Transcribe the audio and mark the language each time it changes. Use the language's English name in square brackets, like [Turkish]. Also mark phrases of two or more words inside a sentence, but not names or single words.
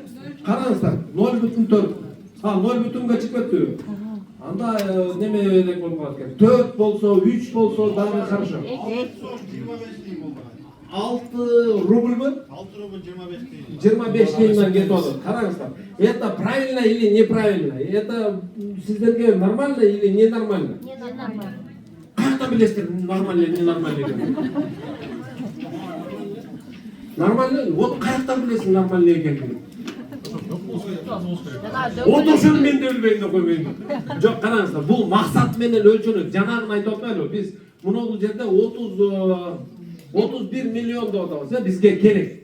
[Kyrgyz] Караңыздар, 0,4. 0,4гө чыгып кетти. Анда неме керек болуп калат экен. 4 болсо, 3 болсо дагы хорошо. 6 рубльбы? 6 рубль 25 тиын. 25 тиындан кетип атат. Караңыздар. [Russian] Это правильно или неправильно? Это сиздерге нормально или ненормально? Ненормально. [Kyrgyz] Каяктан билесиздер [Russian] нормально или ненормально экенин? Нормально? [Kyrgyz] Вот каяктан билесиң нормально экенин? Отошун мен де билбейм деп койбойм. Жок, караңыздар, бул максат менен өлчөнөт. Жанагын айтып атпайлыбы? Биз мына жерде 31 миллион деп атабыз, бизге керек.